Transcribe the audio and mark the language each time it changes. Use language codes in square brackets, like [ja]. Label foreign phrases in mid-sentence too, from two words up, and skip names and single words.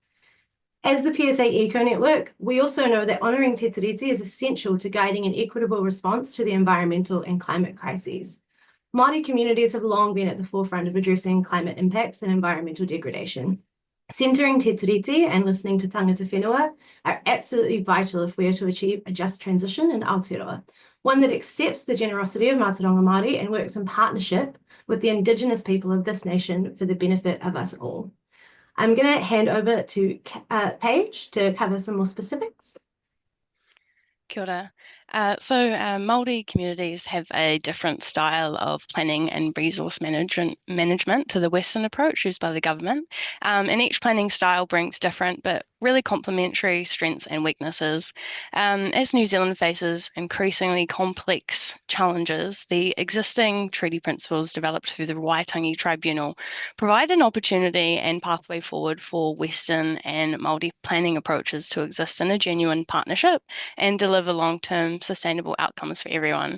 [en] As the PSA Eco Network, we also know that honouring Te Tiriti is essential to guiding an equitable response to the environmental and climate crises. Māori communities have long been at the forefront of addressing climate impacts and environmental degradation. Centering Te Tiriti and listening to [mi] tangata whenua [en] are absolutely vital if we are to achieve a just transition in Aotearoa, one that accepts the generosity of [mi] Mātauranga Māori [en] and works in partnership with the Indigenous people of this nation for the benefit of us all. I'm going to hand over to Paige to cover some more specifics. [mi] Kia ora. [en] Māori communities have a different style of planning and resource management to the Western approach used by the government. And each planning style brings different but really complementary strengths and weaknesses. As New Zealand faces increasingly complex challenges, the existing treaty principles developed through the Waitangi Tribunal provide an opportunity and pathway forward for Western and Māori planning approaches to exist in a genuine partnership and deliver long-term sustainable outcomes for everyone.